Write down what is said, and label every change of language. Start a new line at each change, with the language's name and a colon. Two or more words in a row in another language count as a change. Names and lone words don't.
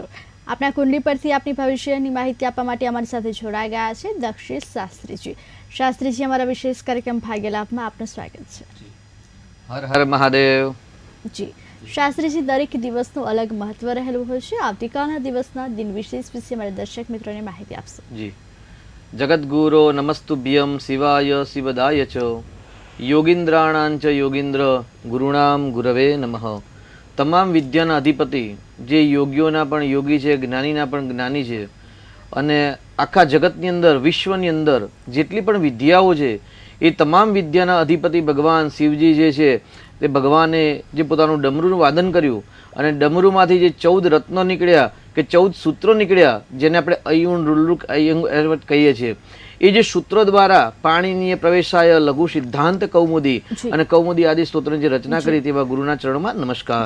Gujarati: આપણા કુંડળી પરથી આપની ભવિષ્યની માહિતી આપવા માટે અમારી સાથે જોડાઈ ગયા છે દક્ષિશ શાસ્ત્રીજી। શાસ્ત્રીજી, અમારા વિશેષ કાર્યક્રમ ભાગ્ય લાભમાં આપનું સ્વાગત છે। હર હર મહાદેવ। જી શાસ્ત્રીજી, દરેક દિવસનું અલગ મહત્વ રહેલું હોય છે। આવતીકાલના દિવસના દિન વિશેષ વિશે અમારા દર્શક મિત્રોને માહિતી આપશો।
Sanskrit: जी जगद्गुरो नमस्तुभ्यं शिवाय शिवदाय च योगींद्राणांच योगींद्र गुरुणाम गुरवे नमः।
Gujarati: તમામ વિદ્યાના અધિપતિ જે યોગીઓના પણ યોગી છે, જ્ઞાનીના પણ જ્ઞાની છે, અને આખા જગતની અંદર વિશ્વની અંદર જેટલી પણ વિદ્યાઓ છે એ તમામ વિદ્યાના અધિપતિ ભગવાન શિવજી જે છે તે ભગવાને જે પોતાનું ડમરૂનું વાદન કર્યું અને ડમરૂમાંથી જે 14 રત્નો નીકળ્યા કે 14 સૂત્રો નીકળ્યા, જેને આપણે અયુણ રુલુક અયંગ કહીએ છીએ, એ જે સૂત્રો દ્વારા પાણીની પ્રવેશાય લઘુ સિદ્ધાંત કૌમુદી અને કૌમુદી આદિ સ્તોત્રની જે રચના કરી તેવા ગુરુના ચરણોમાં નમસ્કાર।